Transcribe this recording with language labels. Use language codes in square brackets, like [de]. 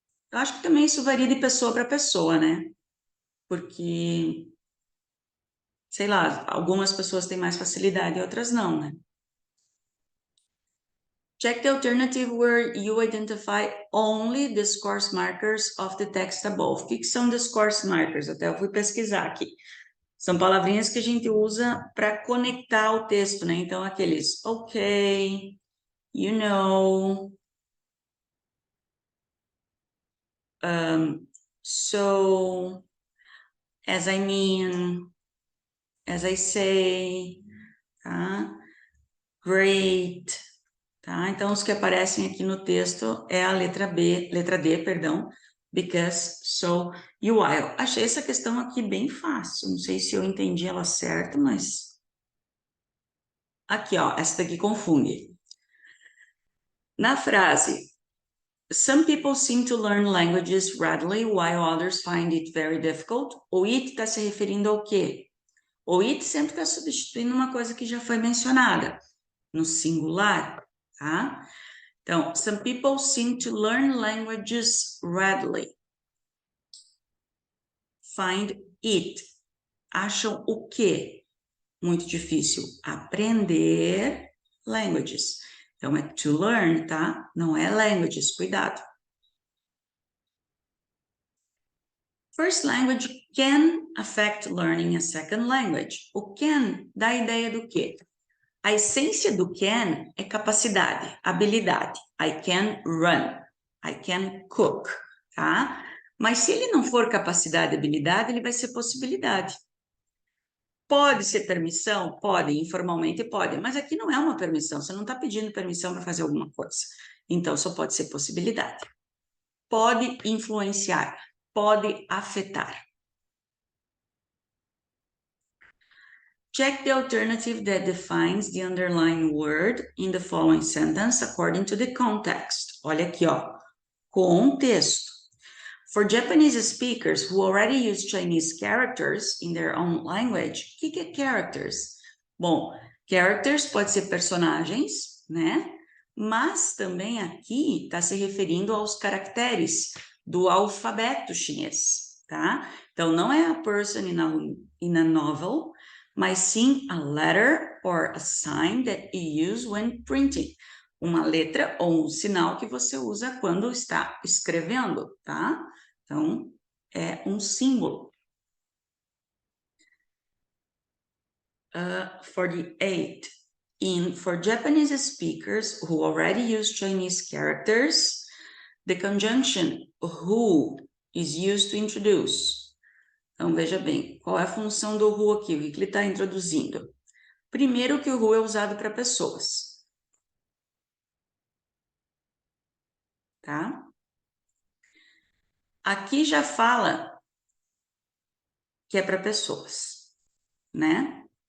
[pt] Eu acho que também isso varia de pessoa para pessoa, né? Porque, sei lá, algumas pessoas têm mais facilidade e outras não, né? [en] Check the alternative where you identify only the discourse markers of the text above. [pt] O que são discourse markers? Até eu fui pesquisar aqui. São palavrinhas que a gente usa para conectar o texto, né? Então, aqueles [en] ok, you know, so, as I mean, as I say, tá? Great, tá? [pt] Então, os que aparecem aqui no texto é a letra D, perdão, because, so e while. Achei essa questão aqui bem fácil, não sei se eu entendi ela certo, mas... Aqui, ó, essa daqui confunde. Na frase, [en] some people seem to learn languages readily, while others find it very difficult, [pt] o it está se referindo ao quê? O it sempre está substituindo uma coisa que já foi mencionada, no singular, tá? [en] Então, some people seem to learn languages readily. Find it. [pt] Acham o quê? Muito difícil. Aprender languages. Então, é [en] to learn, [pt] tá? Não é languages, cuidado. [en] First language can affect learning a second language. [pt] O can dá a ideia do quê? A essência do can é capacidade, habilidade. [en] I can run, I can cook, tá? [pt] Mas se ele não for capacidade e habilidade, ele vai ser possibilidade. Pode ser permissão? Pode, informalmente pode, mas aqui não é uma permissão, você não está pedindo permissão para fazer alguma coisa. Então, só pode ser possibilidade. Pode influenciar, pode afetar. [en] Check the alternative that defines the underlying word in the following sentence according to the context. [pt] Olha aqui, ó. Contexto. [en] For Japanese speakers who already use Chinese characters in their own language, [pt] o que é characters? Bom, characters pode ser personagens, né? Mas também aqui está se referindo aos caracteres do alfabeto chinês, tá? Então, não é [en] a person in a novel, [pt] mas sim [en] a letter or a sign that you use when printing. [pt] Uma letra ou um sinal que você usa quando está escrevendo, tá? Então, é um símbolo. 48. [en] For Japanese speakers who already use Chinese characters, the conjunction who is used to introduce. [pt] Então, veja bem, qual é a função do who aqui? O que ele está introduzindo? Primeiro que o who é usado para pessoas. Tá? Aqui já fala que é para pessoas, né?